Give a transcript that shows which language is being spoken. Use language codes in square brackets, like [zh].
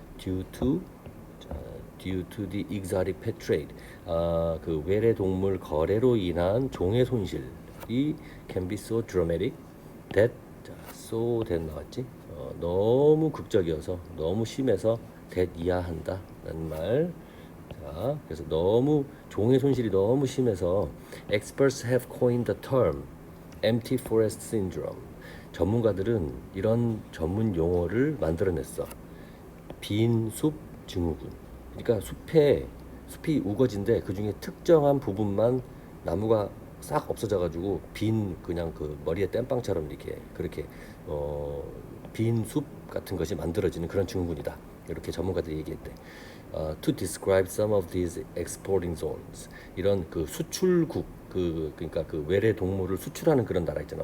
[en] due to the exotic pet trade. [ko] 그 외래 동물 거래로 인한 종의 손실이 [en] can be so dramatic that, so that [ko] 나왔지? 너무 극적이어서, 너무 심해서 that 이하한다 라는 말. 자, 그래서 종의 손실이 너무 심해서 [en] experts have coined the term empty forest syndrome. [ko] 전문가들은 이런 전문 용어를 만들어냈어. 빈 숲 증후군. 그러니까 숲이 우거진데 그 중에 특정한 부분만 나무가 싹 없어져가지고 그냥 그 머리에 땜빵처럼 그렇게 빈 숲 같은 것이 만들어지는 그런 증후군이다. 이렇게 전문가들이 얘기했대. [en] To describe some of these exporting zones. [ko] 이런 그 수출국, 그러니까 그 외래 동물을 수출하는 그런 나라 있잖아.